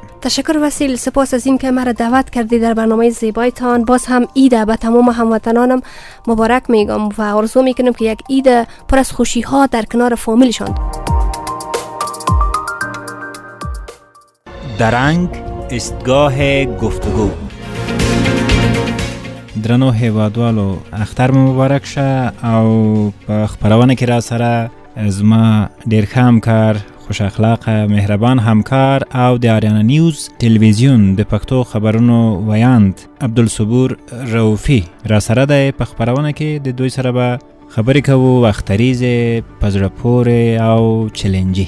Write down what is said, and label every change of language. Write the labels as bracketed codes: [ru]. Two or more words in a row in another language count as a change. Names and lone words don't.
[fa] تشکر وسیل، سپاس از این که مرا دعوت کردی در برنامه زیبایتان. باز هم عید به تمام هموطنانم مبارک میگم و آرزو میکنم که یک عید پر از خوشی ها در کنار فامیلشان. درنگ ایستگاه گفتگو. [ps] درنو هیوادوالو اختر مبارک شه او په خبرونه کې را سره [fa] از ما [ps] ډیر ښه همکار، خوش اخلاق، مهربان همکار او د آریانا نیوز تلویزیون د پښتو خبرونو ویاند عبدالصبور رؤفی را سره د په خبرونه کې د دوی سره به خبرې کوو، اختریز پزړه پورې او چیلنجي.